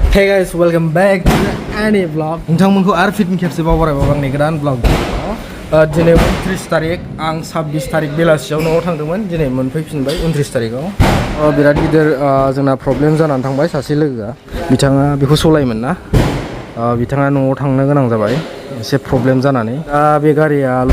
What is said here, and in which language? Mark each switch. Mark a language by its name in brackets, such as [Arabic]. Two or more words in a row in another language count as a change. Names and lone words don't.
[English] Hey guys, welcome back to the Any Vlog. [Bodo] नोंथांमोनखौ आरो फिन खेबसेबाव बरायबाव आंनि गोदान ब्लग दिनै 29 तारिख आं 26 तारिख बेलासियाव न'आव थांदोंमोन दिनै मोनफैफिनबाय 29 तारिखआव बिराद गिदिर जोंना प्रब्लेम जानानै थांबाय सासे लोगोआ बिथाङा बेखौ सलायोमोन ना बिथाङा न'आव थांनो गोनां जाबाय एसे प्रब्लेम जानानै दा बे गारियाल'